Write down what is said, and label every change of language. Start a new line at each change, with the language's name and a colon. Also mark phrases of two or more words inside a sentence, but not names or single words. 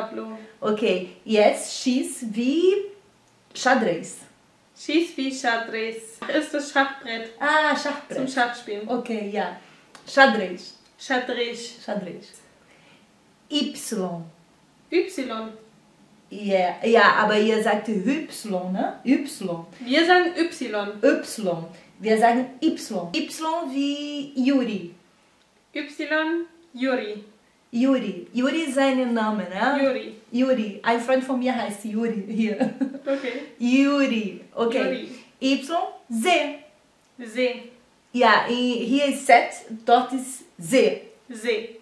German: Okay, jetzt X wie xadrez. Schieß wie Xadrez. Ist das Schachbrett Ah, zum Schachbrett. Schachspielen. Okay, ja. Xadrez. Xadrez. Xadrez. Y. Y. Ja, ja, aber ihr sagt Y, ne? Y. Wir sagen Y. Y. Wir sagen Y. Y wie Yuri. Y. Juri. Yuri. Yuri ist sein Name, ne? Juri. Yuri. Ein Freund von mir heißt Yuri hier. Okay. Yuri. Okay. Yuri. Y, Z. See. Ja, hier ist Z, dort ist Z. See.